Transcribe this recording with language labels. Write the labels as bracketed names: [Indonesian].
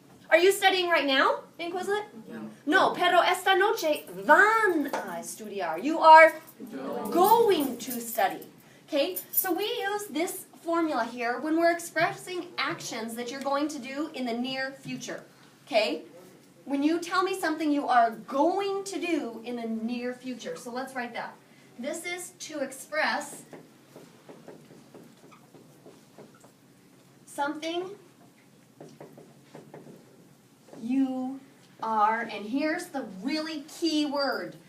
[English] Are you studying right now in Quizlet? [Spanish] No, pero esta noche van a estudiar. [English] You are going to study. Okay? So we use this formula here when we're expressing actions that you're going to do in the near future. Okay? When you tell me something you are going to do in the near future. So let's write that. This is to express something you are, and here's the really key word.